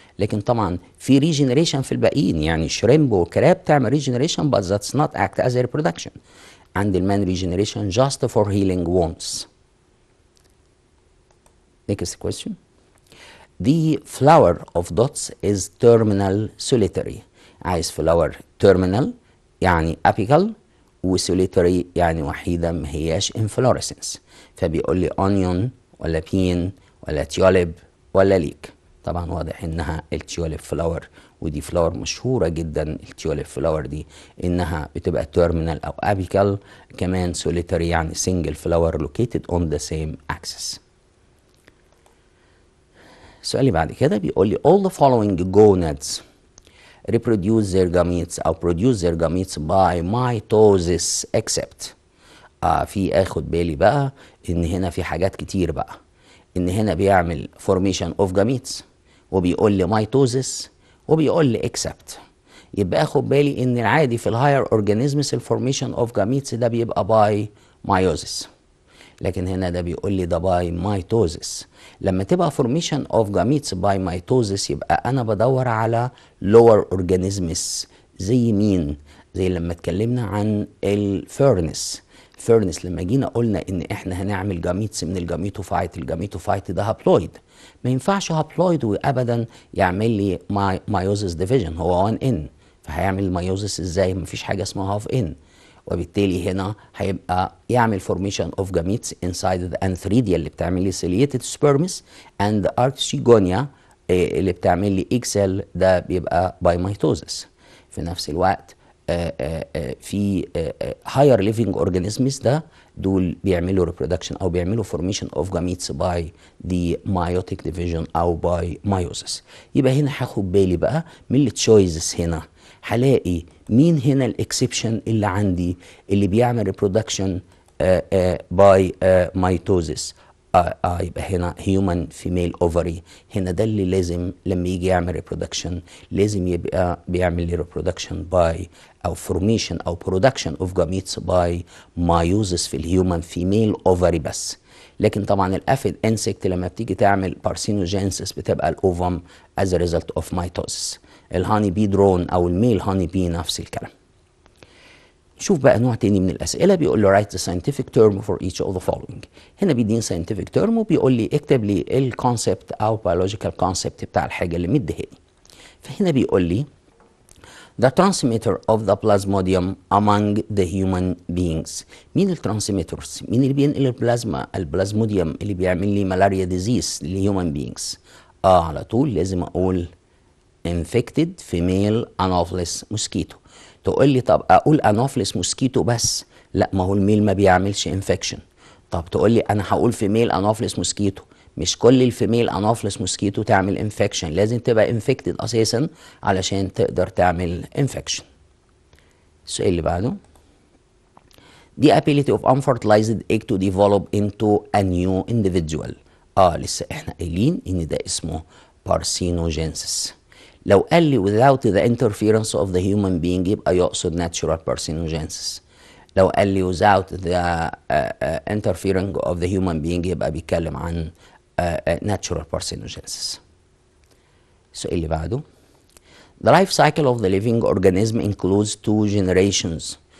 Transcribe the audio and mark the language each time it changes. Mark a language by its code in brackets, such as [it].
[ar] لكن طبعا في [en] regeneration في الباقيين، يعني شريمب وكراب تعمل regeneration but that's not act as a reproduction. [ar] عند المان [en] regeneration just for healing wounds. Next question. The flower of dots is terminal solitary. [ar] عايز flower terminal يعني apical وsolitary يعني وحيدة ما هياش inflorescence. فبيقول لي onion ولا bean ولا tulip ولا leek. طبعا واضح انها التيوليب فلاور، ودي فلاور مشهورة جدا التيوليب فلاور دي انها بتبقى terminal او apical، كمان solitary يعني [en] single flower located on the same axis. [ar] السؤال اللي بعد كده بيقول لي [en] all the following gonads reproduce their gametes أو produce their gametes by mitosis except. [ar] في اخد بالي بقى ان هنا في حاجات كتير بقى، ان هنا بيعمل formation of gametes وبيقول لي mitosis وبيقول لي except. يبقى اخد بالي ان العادي في الهاير اورجانيزمز الفورميشن اوف gametes ده بيبقى باي مايوزس، لكن هنا ده بيقول لي ده باي مايتوزس. لما تبقى فورميشن اوف جاميتس باي مايتوزس يبقى انا بدور على لور اورجانيزمز زي مين؟ زي لما اتكلمنا عن الفيرنس. فيرنس لما جينا قلنا ان احنا هنعمل جاميتس من الجاميتوفايت، الجاميتوفايت ده هابلويد، ما ينفعش هابلويد وابدا يعمل لي مايوزس ديفيجن، هو 1 ان، فهيعمل مايوزس ازاي؟ مفيش حاجه اسمها هاف ان. [en] وبالتالي هنا هيبقى يعمل formation of gametes inside the antheridia اللي بتعمل لي ciliated sperms and archegonia اللي بتعمل لي egg cell، ده بيبقى by mitosis. [ar] في نفس الوقت [en] في higher living organisms ده دول بيعملوا reproduction او بيعملوا formation of gametes by the meiotic division او by meiosis. [ar] يبقى هنا هاخد بالي بقى من التشويزز، هنا هلاقي مين هنا الاكسبشن اللي عندي اللي بيعمل reproduction by mitosis. يبقى هنا human female ovary، هنا ده اللي لازم لما يجي يعمل reproduction لازم يبقى بيعمل لي reproduction by او formation او [en] production of gametes by meiosis [ar] في الهيومن female ovary بس. لكن طبعا الافيد انسكت لما بتيجي تعمل بارسينوجينسيس بتبقى الاوفم as a result of mitosis. الهاني بي درون او الميل هاني بي نفس الكلام. شوف بقى نوع تاني من الاسئله، بيقول له [en] write the scientific term for each of the following. [ar] هنا بيديني scientific term وبيقول لي اكتب لي الكونسبت او biological concept بتاع الحاجه اللي مديهاني. [en] فهنا بيقول لي the transmitter of the plasmodium among the human beings. [ar] مين الترانسميترز؟ مين اللي بينقل البلازما؟ البلازموديوم اللي بيعمل لي ملاريا ديزيز للهيومن بينجز. [en] على طول لازم اقول infected female anopheles mosquito. [ar] تقول لي طب اقول انوفلس موسكيتو بس؟ لا، ما هو الميل ما بيعملش انفكشن. طب تقول لي انا هقول فيميل انوفلس موسكيتو، مش كل الفيميل انوفلس موسكيتو تعمل انفكشن، لازم تبقى انفكتد اساسا علشان تقدر تعمل انفكشن. السؤال اللي بعده [en] the ability of unfertilized egg to develop into a new individual. [ar] لسه احنا قايلين ان ده اسمه parthenogenesis. لو قال لي [en] without the interference of the human being يبقى يقصد natural parthenogenesis. [ar] لو قال لي [en] without the interfering of the human being يبقى بيتكلم عن natural parthenogenesis. [ar] السؤال اللي بعده [en] the life cycle of the living organism includes 2 generations.